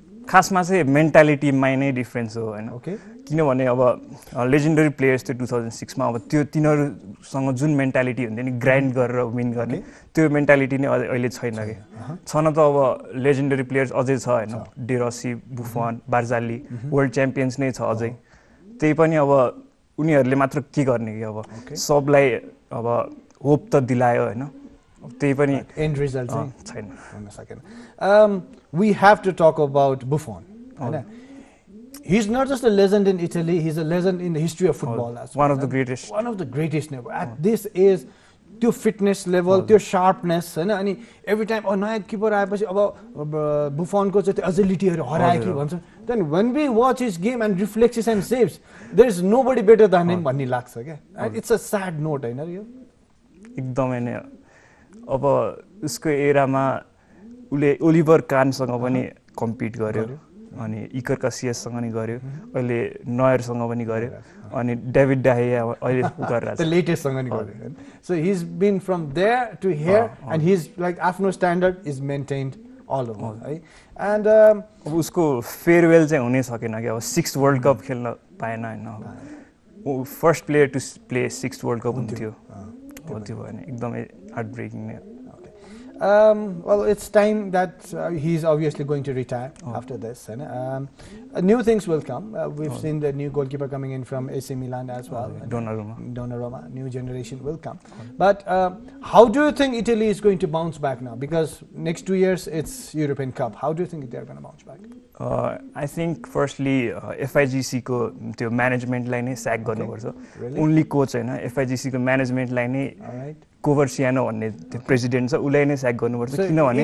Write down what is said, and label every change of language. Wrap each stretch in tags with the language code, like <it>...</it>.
<ne>खासमा चाहिँ मेन्टालिटीमा नै डिफरेन्स हो हैन किनभने अब लेजेन्डरी प्लेयर्स त्यो 2006 मा अब त्यो तिनीहरुसँग जुन मेन्टालिटी हुन्थ्यो नि ग्राइन्ड गरेर विन गर्ने त्यो मेन्टालिटी नै अहिले छैन के छन त अब लेजेन्डरी प्लेयर्स अझै छ हैन डेरसी बुफन बार्जाली वर्ल्ड च्याम्पियन्स नै छ अझै त्यही पनि अब उनीहरुले मात्र के गर्ने के अब सबलाई अब होप त दिलायो हैन त्यही पनि एन्ड रिजल्ट चाहिँ छैन हुन सकेन</ne> <en>we have to talk about Buffon. He's not just a legend in Italy, he's a legend in the history of football as well. One of the greatest. One of the greatest never. At this age,</en> <ne>त्यो fitness level, त्यो sharpness, हैन अनि every time नयाँ किपर आएपछि अब Buffon को चाहिँ agility हरु हरायो कि भन्छ.</ne> <en>Then when we watch his game and reflexes and saves, there is nobody better than him</en> <ne>भन्ने लाग्छ के.</ne> <en>It's a sad note</en> <ne>हैन यो. एकदमै नै अब उसको एरामा उले ओलिभर कानसँग पनि कम्पिट गर्यो अनि इकर कासियससँग नि गर्यो अहिले नयरसँग पनि गर्यो अनि डेभिड डाहेया अहिले गरिरहेछ</ne> <en>the लेटेस्टसँग नि गर्यो so he is been from there to here and he is like आफ्नो standard is maintained all over है and</en> <ne>अब उसको फेयरवेल चाहिँ हुनै सकेन के अब 6 वर्ल्ड कप खेल्न पाएन हैन first player to play 6 world cup हुन्थ्यो त्यो भएन एकदमै हार्ट ब्रेकिङ नै</ne> <en>well, it's time that he's obviously going to retire after this. And new things will come. We've seen the new goalkeeper coming in from AC Milan as well. Donnarumma, new generation will come. But how do you think Italy is going to bounce back now? Because next 2 years it's European Cup. How do you think they're going to bounce back? I think firstly</en> <ne>FIGC को त्यो management लाई नै sack गर्नुपर्छ. Only coach हैन FIGC को management लाई नै कोभरसियानो भन्ने त्यो प्रेसिडेन्ट छ उलाई नै स्याक गर्नुपर्छ किनभने</ne>